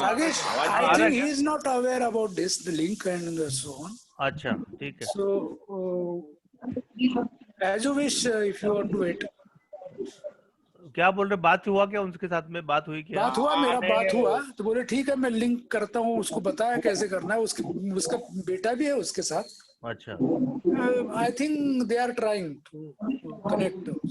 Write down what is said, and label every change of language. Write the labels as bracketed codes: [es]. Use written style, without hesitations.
[en] Rakesh, I think he is not aware about this, the link and so on. [hi] अच्छा ठीक है. [en] So as you wish, if you want to wait. [hi] क्या बोल रहे, बात हुआ क्या उनके साथ में? बात हुई क्या? बात हुआ, मेरा बात हुआ तो बोले ठीक है मैं लिंक करता हूँ, उसको बताया कैसे करना है. उसका बेटा भी है उसके साथ. अच्छा. [en] I think they are trying to connect.